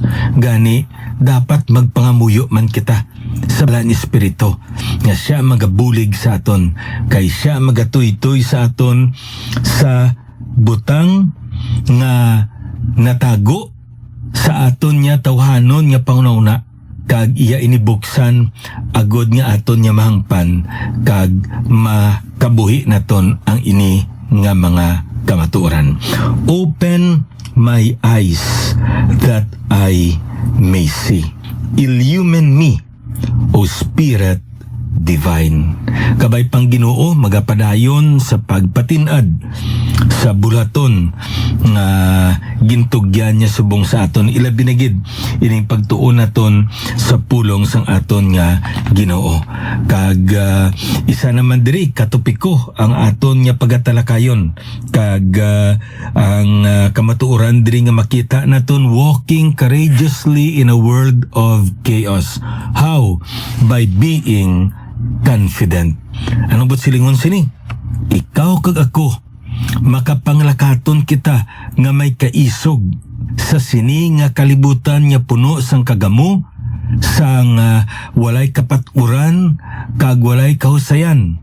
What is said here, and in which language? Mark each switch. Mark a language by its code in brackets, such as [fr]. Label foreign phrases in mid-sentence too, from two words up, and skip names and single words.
[hil] Gani dapat magpangamuyo man kita sa balang espiritu nga siya magabulig sa aton, kay siya magatuy-tuy sa aton sa butang nga natago sa aton nya tawhanon nga pangunahuna, kag iya inibuksan agod nga aton nya mahangpan kag makabuhi naton ang ini nga mga kamatuoran. [en] Open my eyes that I may see. Illumine me, O Spirit Divine. [hil] Kabay pang Ginoo magapadayon sa pagpatinad sa bulaton nga gintugyan niya subong sa aton, ilabi na gid ining pagtuon naton sa pulong sang aton nga Ginoo. Kag isa naman diri katopiko ang aton nga pagatalakayon kag ang kamatuoran diri nga makita naton, [en] walking courageously in a world of chaos. How? By being confident. [hil] Ano ba't silingon sini? Ikaw kag ako makapanglakaton kita nga may kaisog sa sini nga kalibutan nga puno sang kagamo, sang walay kapaturan kag walay kahusayan.